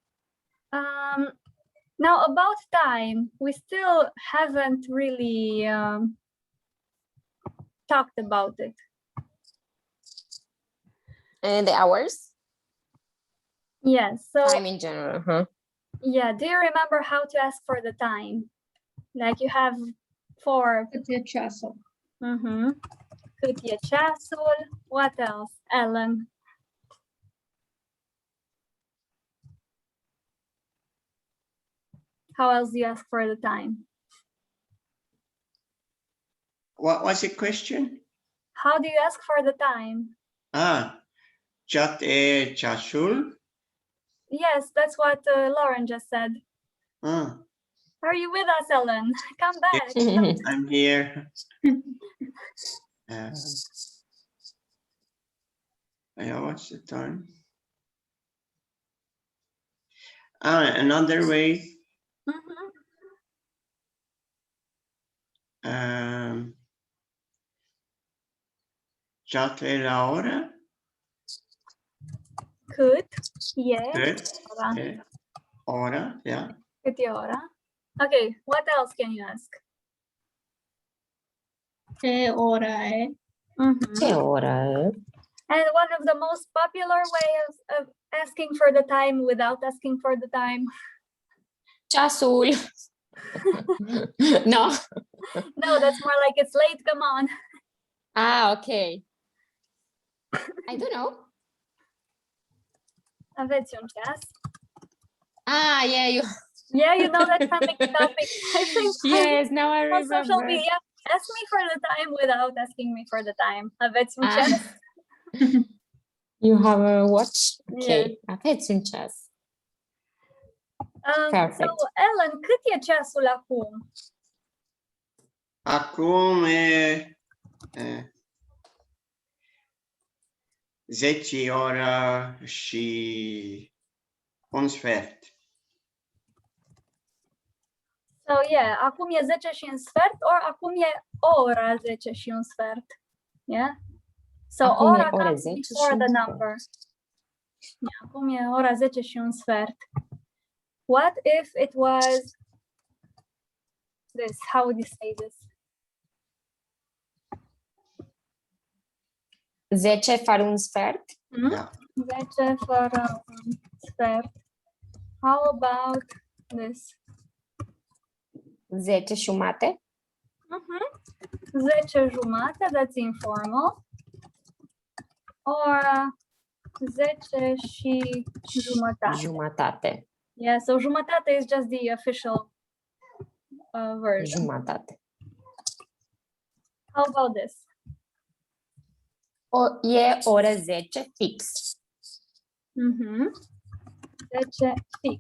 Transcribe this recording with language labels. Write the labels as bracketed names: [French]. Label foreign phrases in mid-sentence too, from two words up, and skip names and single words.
[English] Now about time, we still haven't really talked about it. And the hours? Yes. So Time in general, huh? yeah, do you remember how to ask for the time? Like you have for [Romanian] Câte ceasul? Cât e ceasul? [English] What else, Ellen? How else do you ask for the time? What was the question? How do you ask for the time? [Romanian] Chat e ceasul? [English] Yes, that's what Lauren just said. Are you with us, Ellen? Come back. I'm here. What's the time? Another way. [Romanian] Chat e la ora? Cât e Cât e ora? Yeah. Cât e ora? [English] Okay, what else can you ask? [Romanian] Ce ora e? Ce ora? [English] And one of the most popular ways of asking for the time without asking for the time. [Romanian] Ceasul. No? [English] No, that's more like it's late, come on. Okay. I don't know. [Romanian] Aveți un ceas? [English] Yeah, you. Yeah, you know that trending topic. I think Yes, now I on social remember. media. Ask me for the time without asking me for the time. [Romanian] Aveți un ceas? [English] You have a watch? Yeah. [Romanian] Okay, aveți un ceas. [English] So, Perfect. [Romanian] Ellen, cât e ceasul acum? Acum e 10 ora și un sfert. [English] So yeah, [Romanian] acum e 10 și un sfert, or acum e ora 10 și un sfert. [English] Yeah? So [Romanian] Acum e ora ora [English] comes [Romanian] 10 [English] before [Romanian] și [English] the [Romanian] un sfert. [English] number. [Romanian] Yeah, acum e ora 10 și un sfert. [English] What if it was this? How would you say this? [Romanian] 10 fără un sfert? Hmm? Da. 10 fără un sfert. [English] How about this? [Romanian] 10 jumate? 10 jumate, [English] that's informal. [Romanian] Or 10 și jumătate. Jumătate. [English] Yeah, so jumătate is just the official version. [Romanian] Jumătate. [English] How about this? [Romanian] E ora 10 fix. 10 fix.